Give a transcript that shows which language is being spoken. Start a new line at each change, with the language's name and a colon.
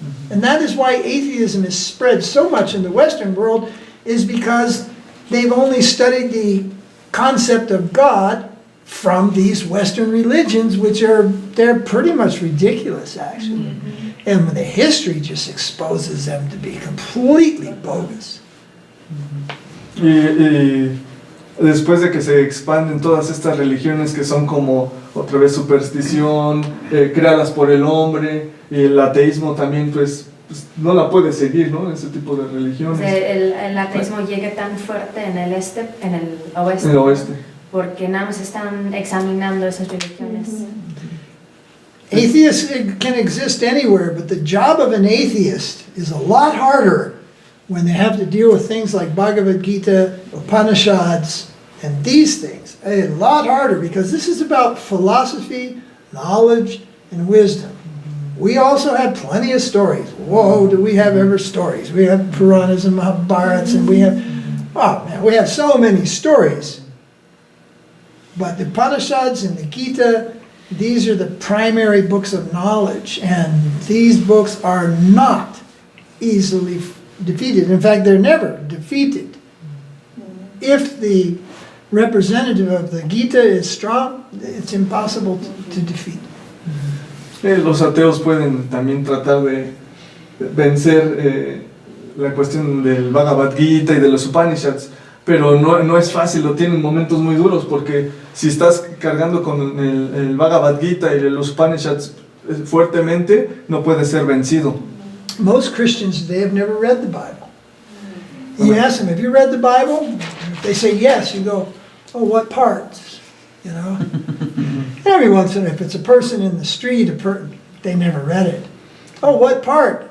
English: And that is why atheism is spread so much in the Western world, is because they've only studied the concept of God from these Western religions, they're pretty much ridiculous, actually. And the history just exposes them to be completely bogus.
Spanish: Y después de que se expanden todas estas religiones que son como otra vez superstición, creadas por el hombre, y el ateísmo también pues no la puede seguir, ¿no? Ese tipo de O religiones. sea, el ateísmo llega tan fuerte en el oeste, En el oeste. porque nada más están examinando esas religiones.
English: Atheists can exist anywhere, but the job of an atheist is a lot harder when they have to deal with things like Bhagavad Gita, Upanishads, and these things. A lot harder because this is about philosophy, knowledge, and wisdom. We also have plenty of stories. Whoa, do we have ever stories? We have Puranas and Mahabharats, and we have, oh man, we have so many stories. But the Upanishads and the Gita, these are the primary books of knowledge, and these books are not easily defeated. In fact, they're never defeated. If the representative of the Gita is strong, it's impossible to defeat.
Spanish: Los ateos pueden también tratar de vencer la cuestión del Bhagavad Gita y de los Upanishads, pero no es fácil, lo tienen momentos muy duros, porque si estás cargando con el Bhagavad Gita y los Upanishads fuertemente, no puedes ser vencido.
English: Most Christians today have never read the Bible. You ask them, have you read the Bible? If they say yes, you go, oh, what parts? You know? Every once in a while, if it's a person in the street, they never read it. Oh, what part?